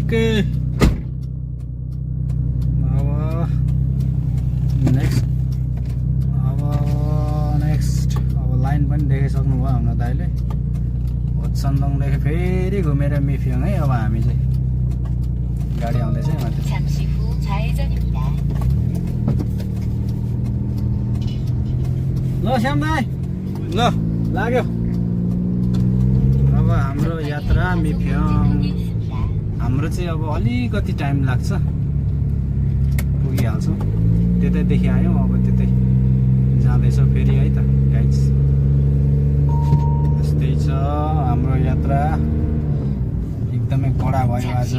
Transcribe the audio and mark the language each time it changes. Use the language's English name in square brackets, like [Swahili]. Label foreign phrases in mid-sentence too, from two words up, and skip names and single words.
[Nepali] अब [English] next line [Nepali] पनि देखाइसक्नु भयो हाम्रो दाइले होत्सन्दङदेखि फेरि घुमेर मिफ्योङ है अब हामी चाहिँ गाडी आउँदैछ माथि [Korean] 잠시 후 좌회전입니다. [Nepali] ल श्याम दाइ ल लाग्यो अब हाम्रो यात्रा मिफ्योङ हाम्रो चाहिँ अब अलिकति टाइम लाग्छ पुगिहाल्छौँ त्यतैदेखि आयौँ अब त्यतै जाँदैछौँ फेरि है त गाइज यस्तै छ हाम्रो यात्रा एकदमै कडा भयो आज